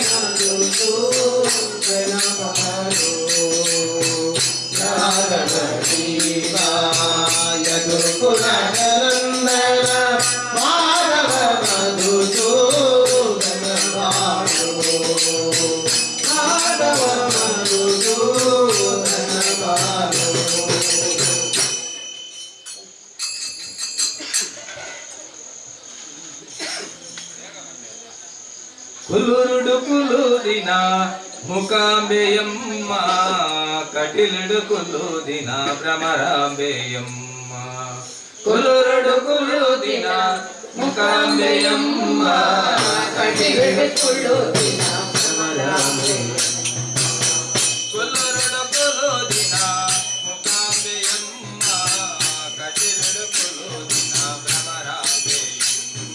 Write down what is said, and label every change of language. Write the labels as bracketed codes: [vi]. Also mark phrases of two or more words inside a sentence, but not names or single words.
[kn] ಮಧುಸೂದನ ಬಾರೋ ಯಾದವ ನೀನ ಯದುಕುಲ ನಂದನ ಮಾಧವ ಮಧುಸೂದನ ಬಾರೋ ಮಾಧವ ಮಧುಸೂದನ ಬಾರೋ [tcy] ಕುಲುರುಡು ಕುಲುದಿನ ಮುಕಾಂಬೆಯಮ್ಮ ಕಟಿಲುಡು ಕುಲುದಿನ ಭ್ರಮರಾಂಬೆಯಮ್ಮ ಕುಲುರುಡು ಕುಲುದಿನ ಮುಕಾಂಬೆಯಮ್ಮ ಕಟಿಲುಡು ಕುಲುದಿನ ಭ್ರಮರಾಂಬೆಯಮ್ಮ ಕುಲುರುಡು ಕುಲುದಿನ ಮುಕಾಂಬೆಯಮ್ಮ ಕಟಿಲುಡು ಕುಲುದಿನ ಭ್ರಮರಾಂಬೆಯಮ್ಮ